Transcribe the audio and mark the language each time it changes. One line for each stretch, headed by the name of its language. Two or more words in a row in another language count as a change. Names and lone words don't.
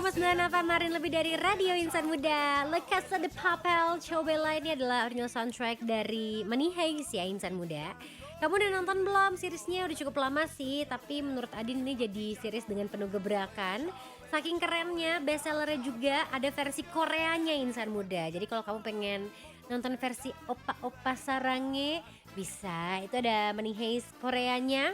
Indonesian: dengan Nova Marin lebih dari Radio Insan Muda. La Casa de Papel, Coba ini adalah
English: original soundtrack
Indonesian: dari Money Heist ya Insan Muda. Kamu udah nonton belum? Seriesnya udah cukup lama sih, tapi menurut Adin ini jadi series dengan penuh gebrakan. Saking kerennya, bestsellernya juga ada versi Koreanya Insan Muda. Jadi kalau kamu pengen nonton versi
Korean: 오빠 오빠 사랑해
Indonesian: bisa, itu ada Money Heist Koreanya.